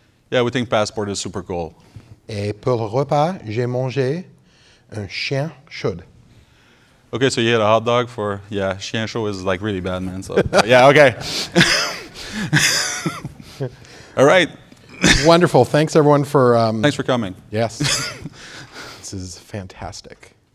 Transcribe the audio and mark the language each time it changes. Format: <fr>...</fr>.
<en>Yeah, we think Passport is super cool.</en> <fr>Et pour le repas, j'ai mangé un chien chaud.</fr> <en>Okay, so you had a hot dog for, yeah,</en> <fr>chien chaud</fr> <en>is like really bad, man. So, yeah, okay. All right. Wonderful. Thanks, everyone, for... Thanks for coming. Yes. This is fantastic.</en>